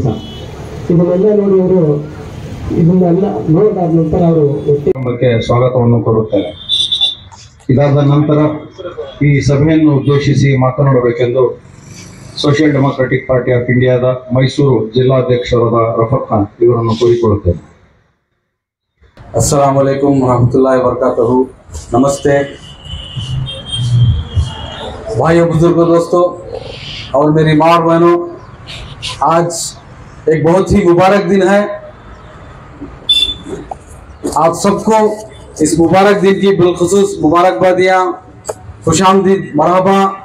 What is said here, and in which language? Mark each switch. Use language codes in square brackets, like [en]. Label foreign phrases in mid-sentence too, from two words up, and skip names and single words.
[kn] ಇದನ್ನೆಲ್ಲ ನೋಡಿ ಅವರು ಇದನ್ನೆಲ್ಲ ನೋಡಿದಾದ ನಂತರ ಅವರು ಕುಟುಂಬಕ್ಕೆ ಸ್ವಾಗತವನ್ನು ಕೋರುತ್ತೇನೆ. ಇದಾದ ನಂತರ ಈ ಸಭೆಯನ್ನು ಉದ್ದೇಶಿಸಿ ಮಾತನಾಡಬೇಕೆಂದು ಸೋಷಿಯಲ್ ಡೆಮೊಕ್ರೆಟಿಕ್ ಪಾರ್ಟಿ ಆಫ್ ಇಂಡಿಯಾದ ಮೈಸೂರು ಜಿಲ್ಲಾಧ್ಯಕ್ಷರಾದ ರಫತ್ ಖಾನ್ ಇವರನ್ನು ಕೋರಿಕೊಳ್ಳುತ್ತೇನೆ. [ar] السلام عليكم ورحمة الله وبركاته. [hi] नमस्ते भाइयों, बुजुर्गों, दोस्तों और मेरी माँ और बहनों, आज एक बहुत ही मुबारक दिन है। आप सबको इस मुबारक दिन की बिलखुसूस मुबारकबादियाँ, खुशामदीद, मरहबा।